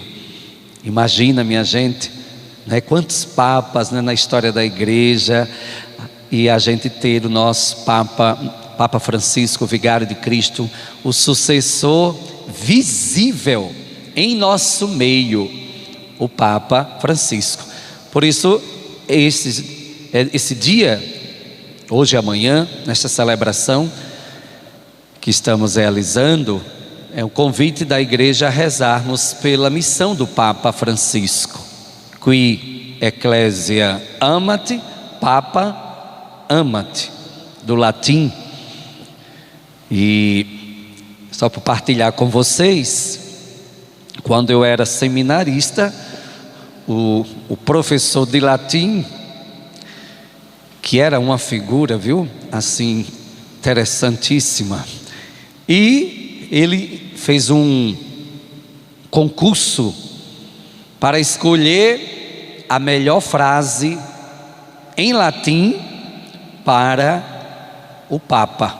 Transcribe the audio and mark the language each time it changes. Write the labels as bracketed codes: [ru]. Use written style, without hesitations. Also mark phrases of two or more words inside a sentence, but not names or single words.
[pt] Imagina, minha gente, né, quantos papas, né, na história da igreja, e a gente ter o nosso Papa Francisco, vigário de Cristo, o sucessor visível em nosso meio, o Papa Francisco. Por isso esse dia, hoje e amanhã, nesta celebração que estamos realizando, é o convite da igreja a rezarmos pela missão do Papa Francisco. [la] Qui Ecclesia amat, Papa amat, [pt] do latim. E só para partilhar com vocês, quando eu era seminarista, o professor de latim, que era uma figura, viu, assim, interessantíssima, e ele fez um concurso para escolher a melhor frase em latim para o Papa.